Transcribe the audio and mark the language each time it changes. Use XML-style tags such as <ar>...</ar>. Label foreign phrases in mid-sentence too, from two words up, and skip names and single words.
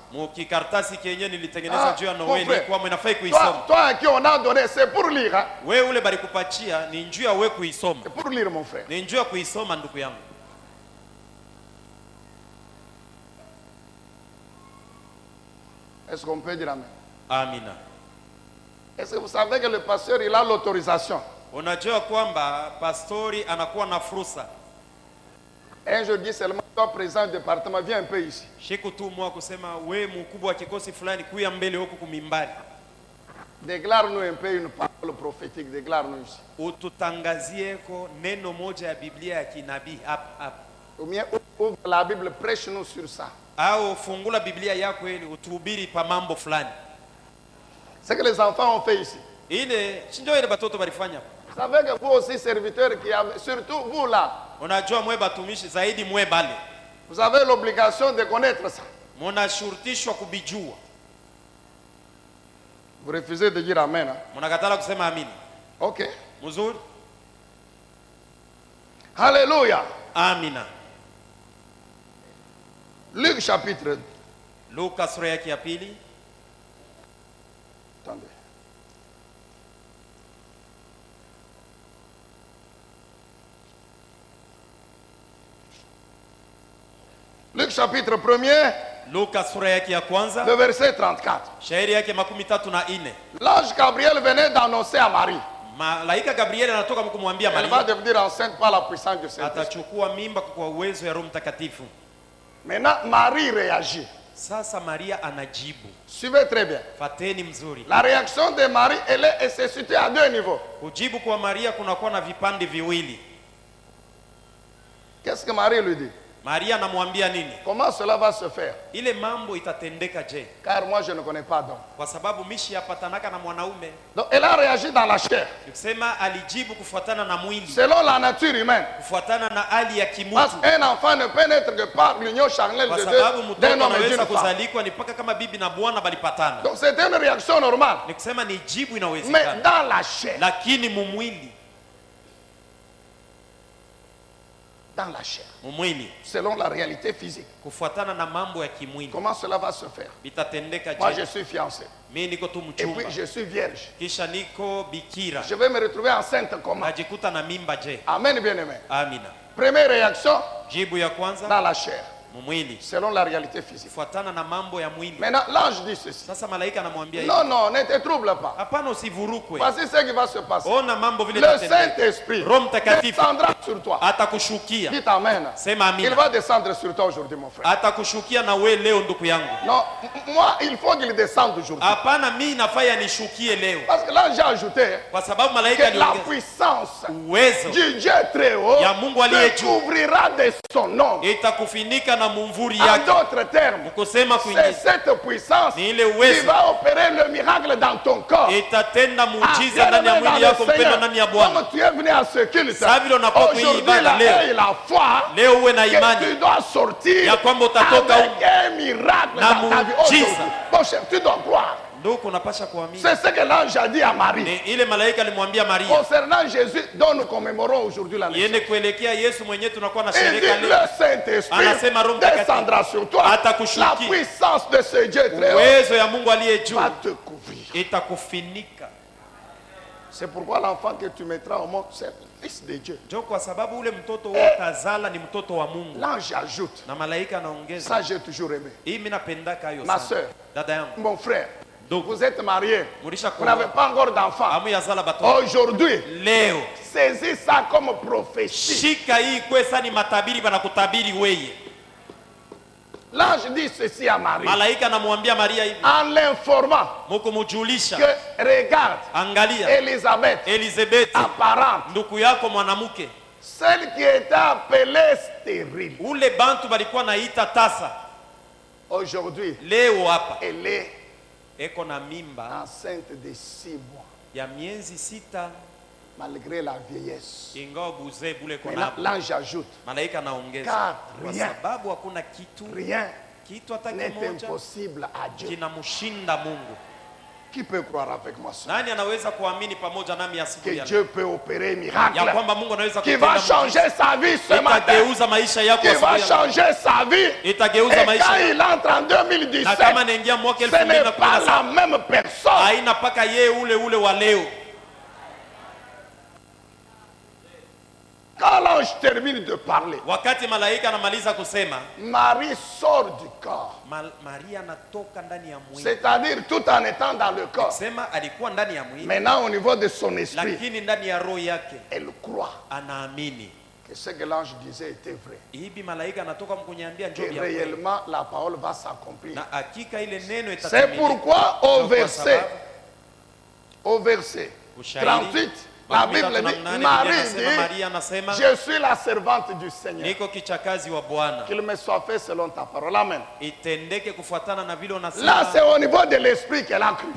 <sw>Mukikartasi kenye nilitengeneza juu ya</sw> <fr>mon Noeli frère.</fr> <sw>kwa mnafai kuisoma.</sw> <fr>Toi à qui on a donné, c'est pour lire. Hein?</fr> <sw>Wewe ule bali kupatia ni njuu ya wewe kuisoma.</sw> <fr>C'est pour lire mon frère.</fr> <sw>Ni njuu ya kuisoma ndugu yangu.</sw> <fr>Est-ce qu'on peut dire amen?</fr> <sw>Amina.</sw> <fr>Est-ce que vous savez que le pasteur, il a l'autorisation?</fr> <sw>Unajua kwamba pastori anakuwa na fursa.</sw> <fr>Un jour dit seulement, toi président du département, viens un peu ici.</fr> <sw>Shikutumwa kusema we mkubwa wa kikosi fulani kuya mbele huku kumimbari.</sw> <fr>Déclare-nous un peu une parole prophétique, déclare-nous ici.</fr> <sw>Ututangazieko neno moja ya Biblia ya kinabii hapa.</sw> <fr>Ou bien ouvre la Bible, prêche-nous sur ça.</fr> <sw>Au fungula Biblia yako ili utuhubiri pa mambo fulani.</sw> <fr>C'est que les enfants ont fait ici.</fr> <sw>Ile sinjo ile batoto balifanya.</sw> <fr>Vous savez que vous aussi serviteurs qui avez, surtout vous là,</fr> <sw>Unajua mwe batumishi zaidi mwe bale.</sw> <fr>vous avez l'obligation de connaître ça.</fr> <sw>Munashurutishwa kubijua.</sw> <fr>Vous refusez de dire amen. Hein?</fr> <sw>Munakatala kusema amini. Ok. Mzuri?</sw> <fr>Alléluia.</fr> <sw>Amina.</sw> <fr>Luc chapitre.</fr> <sw>Luka sura yake ya pili.</sw> <fr>Attendez. Luc chapitre 1er,</fr> <sw>Luka sura yake ya kwanza.</sw> <fr>le verset 34.</fr> <sw>Shairi yake 34.</sw> <fr>L'ange Gabriel venait d'annoncer à Marie.</fr> <sw>Malaika Gabriel anatoka kumwambia</sw> <fr>Elle va</fr> <sw>Maria</sw> <fr>devenir enceinte par la puissance du Saint-Esprit.</fr> <sw>atachukua mimba kwa uwezo ya Roho Mtakatifu.</sw> <fr>Maintenant, Marie réagit.</fr> <sw>Sasa Maria anajibu.</sw> <fr>Suivez très bien.</fr> <sw>Fateni mzuri.</sw> <fr>La réaction de Marie, elle se situe à deux niveaux.</fr> <sw>Kujibu kwa Maria kunakuwa na vipande viwili.</sw> <fr>Qu'est-ce que Marie lui dit?</fr> <sw>Maria anamwambia nini?</sw> <fr>Comment cela va se faire?</fr> <sw>Ile mambo itatendeka je?</sw> <fr>Car moi, je ne connais pas d'homme.</fr> <sw>Kwa sababu mishi yapatanaka na mwanaume.</sw> <fr>Donc, elle a réagi dans la chair,</fr> <sw>Nikisema alijibu kufuatana na mwili,</sw> <fr>selon la nature humaine.</fr> <sw>kufuatana na hali ya</sw> <fr>Parce</fr> <sw>kimutu.</sw> <fr>qu'un enfant ne peut naître que par l'union charnelle</fr> <sw>Kwa</sw> <fr>de</fr> <sw>sababu</sw> <fr>deux,</fr> <sw>mtoto</sw> <fr>d'un homme et</fr> <sw>anaweza</sw> <fr>d'une femme.</fr> <sw>kuzalikwa ni mpaka kama bibi na bwana balipatana.</sw> <fr>Donc, c'est une réaction normale.</fr> <sw>Nikisema ni jibu</sw> <fr>Mais</fr> <sw>inawezekana.</sw> <fr>dans la chair,</fr> <sw>Lakini mumwili,</sw> <fr>dans la chair,</fr> <sw>mumwili</sw> <fr>selon la réalité physique.</fr> <sw>kufuatana na mambo ya kimwili</sw> <fr>Comment cela va se faire?</fr> <sw>bitatendeka</sw> <fr>Moi, je</fr> <sw>je?</sw> <fr>suis fiancé.</fr> <sw>Mimi niko tu</sw> <fr>Et</fr> <sw>mchumba</sw> <fr>puis, je suis vierge.</fr> <sw>kisha niko bikira,</sw> <fr>Je vais me retrouver enceinte comment?</fr> <sw>najikuta na mimba je?</sw> <fr>Amen, bien-aimé.</fr> <sw>Amina.</sw> <fr>Première réaction,</fr> <sw>Jibu ya kwanza</sw> <fr>dans la chair,</fr> <sw>mumwili,</sw> <fr>selon la réalité physique.</fr> <sw>kufuatana na mambo ya mwili.</sw> <fr>Maintenant, l'ange dit ceci.</fr> <sw>Sasa malaika anamwambia hivi,</sw> <fr>Non, non, ne te trouble pas.</fr> <sw>hapana, usivurukwe.</sw> <fr>Voici ce qui va se passer.</fr> <sw>Ona mambo vile</sw> <fr>Le</fr> <sw>itatendeka.</sw> <fr>Saint-Esprit</fr> <sw>Roho Mtakatifu</sw> <fr>descendra sur toi.</fr> <sw>atakushukia.</sw> <fr>Dites Amen.</fr> <sw>Sema</sw> <fr>Il</fr> <sw>amina.</sw> <fr>va descendre sur toi aujourd'hui, mon frère.</fr> <sw>Atakushukia na we leo ndugu yangu.</sw> <fr>Non, moi, il faut qu'il descende aujourd'hui.</fr> <sw>Hapana, mimi nafaya nishukie leo,</sw> <fr>Parce que là, j'ai ajouté</fr> <sw>kwa sababu malaika</sw> <fr>que la</fr> <sw>aliongeza</sw> <fr>puissance</fr> <sw>uwezo</sw> <fr>du Dieu très haut</fr> <sw>ya Mungu aliye</sw> <fr>te</fr> <sw>juu</sw> <fr>couvrira de son nom.</fr> <sw>itakufinika na mumvuri</sw> <fr>En</fr> <sw>yake.</sw> <fr>d'autres termes,</fr> <sw>Kusema</sw> <fr>c'est</fr> <sw>kwingine</sw> <fr>cette puissance</fr> <sw>ni ile</sw> <fr>qui</fr> <sw>uwezo</sw> <fr>va opérer le miracle dans ton corps.</fr> <sw>itatenda</sw> <fr>Ah,</fr> <sw>muujiza ndani ya</sw> <fr>bien-aimé dans</fr> <sw>mwili</sw> <fr>le</fr> <sw>yako mpendwa</sw> <fr>Seigneur,</fr> <sw>ndani ya Bwana.</sw> <fr>comme tu es venu à ce culte,</fr> <sw>Sasa vile unakuwa kwa hii</sw> <fr>aujourd'hui</fr> <sw>ibada</sw> <fr>la</fr> <sw>leo,</sw> <fr>et la foi</fr> <sw>leo uwe na</sw> <fr>que tu</fr> <sw>imani</sw> <fr>dois sortir</fr> <sw>ya kwamba utatoka</sw> <fr>avec un miracle</fr> <sw>na</sw> <fr>dans ta vie</fr> <sw>muujiza.</sw> <fr>aujourd'hui. Mon cher, tu dois croire.</fr> <sw>ndugu, unapasha kuamini.</sw> <fr>C'est ce que l'ange a dit à Marie.</fr> <sw>Ni ile malaika alimwambia Maria</sw> <fr>Concernant Jésus, dont nous commémorons aujourd'hui la naissance.</fr> <sw>yende kuelekea Yesu mwenyewe tunakuwa na</sw> <fr>Il dit,</fr> <sw>sherehe</sw> <fr>le</fr> <sw>leo.</sw> <fr>Saint-Esprit</fr> <sw>Anasema Roho Mtakatifu</sw> <fr>descendra sur toi.</fr> <sw>atakushukia.</sw> <fr>La puissance de ce Dieu très haut</fr> <sw>Uwezo ya Mungu aliye juu</sw> <fr>va te couvrir.</fr> <sw>itakufinika.</sw> <fr>C'est pourquoi l'enfant que tu mettras au monde, c'est le Fils de Dieu.</fr> <sw>Ndio kwa sababu ule mtoto wewe utazala ni mtoto wa Mungu.</sw> <fr>L'ange ajoute,</fr> <sw>Na malaika anaongeza.</sw> <fr>ça j'ai toujours aimé.</fr> <sw>Hii mimi napendaka hayo</sw> <fr>Ma</fr> <sw>sana.</sw> <fr>sœur,</fr> <sw>Dada yangu,</sw> <fr>mon frère,</fr> <sw>ndugu,</sw> <fr>vous êtes mariés,</fr> <sw>mulisha</sw> <fr>vous n'avez</fr> <sw>kuoa.</sw> <fr>pas encore d'enfant.</fr> <sw>Amu yazala batoto.</sw> <fr>Aujourd'hui,</fr> <sw>Leo</sw> <fr>saisis ça comme prophétie.</fr> <sw>shika hii kwesa ni matabiri banakutabiri weye.</sw> <fr>L'ange dit ceci à Marie,</fr> <sw>Malaika anamwambia Maria hivi,</sw> <fr>en l'informant</fr> <sw>mukumujulisha,</sw> <fr>que, regarde,</fr> <sw>angalia</sw> <fr>Élisabeth,</fr> <sw>Elizabeth,</sw> <fr>apparente,</fr> <sw>ndugu yako mwanamke,</sw> <fr>celle qui était appelée stérile,</fr> <sw>ule bantu balikuwa naita tasa,</sw> <fr>aujourd'hui,</fr> <sw>leo hapa</sw> <fr>elle est</fr> <sw>eko na mimba</sw> <fr>enceinte de 6 mois.</fr> <sw>ya miezi 6.</sw> <fr>malgré la vieillesse.</fr> <sw>ingawa buzee bule</sw> <fr>Maintenant,</fr> <sw>konabo,</sw> <fr>l'ange ajoute,</fr> <sw>malaika anaongeza</sw> <fr>Car</fr> <sw>kwa</sw> <fr>rien.</fr> <sw>sababu hakuna kitu</sw> <fr>rien</fr> <sw>hata</sw> <fr>n'est</fr> <sw>kimoja</sw> <fr>impossible à Dieu.</fr> <sw>kinamshinda Mungu.</sw> <fr>Qui peut croire avec moi ça?</fr> <sw>Nani anaweza kuamini pamoja nami asubuhi</sw> <fr>Que</fr> <sw>ya</sw> <fr>Dieu</fr> <sw>leo</sw> <fr>peut opérer un</fr> <sw>ya</sw> <fr>miracle</fr> <sw>kwamba Mungu anaweza</sw> <fr>qui va changer sa vie ce matin,</fr> <sw>itageuza maisha yako</sw> <fr>qui va</fr> <sw>asubuhi ya leo.</sw> <fr>changer sa vie.</fr> <sw>Itageuza</sw> <fr>Et quand</fr> <sw>maisha yako.</sw> <fr>il entre en</fr> <sw>Na kama</sw> <fr>2017,</fr> <sw>anaingia mwaka</sw> <fr>ce n'est pas la</fr> <sw>2017</sw> <fr>même personne.</fr> <sw>haina paka yeye ule wa leo.</sw> <fr>Quand l'ange termine de parler,</fr> <sw>Wakati malaika anamaliza kusema,</sw> <fr>Marie sort du corps.</fr> <sw>Maria anatoka ndani ya mwili.</sw> <fr>C'est-à-dire tout en étant dans le corps.</fr> <sw>Sema alikuwa ndani ya mwili,</sw> <fr>Maintenant, au niveau de son esprit,</fr> <sw>lakini ndani ya roho yake</sw> <fr>elle croit</fr> <sw>anaamini.</sw> <fr>que ce que l'ange disait était vrai.</fr> <sw>Hivi malaika anatoka mkuniambia njoo</sw> <fr>Et</fr> <sw>ya kweli.</sw> <fr>réellement, la parole va s'accomplir.</fr> <sw>Na hakika ile neno</sw> <fr>C'est</fr> <sw>itatimilika.</sw> <fr>pourquoi au verset</fr> <sw>Ushahidi</sw> <fr>38, la Bible dit, Marie</fr> <sw>Maria</sw> <fr>dit,</fr> <sw>anasema</sw> <fr>je suis la servante du Seigneur.</fr> <sw>niko kichakazi wa Bwana,</sw> <fr>Qu'il me soit fait selon ta parole. Amen.</fr> <sw>itendeke kufuatana na vile</sw> <fr>Là,</fr> <sw>unasema.</sw> <fr>c'est au niveau de l'esprit qu'elle a cru.</fr>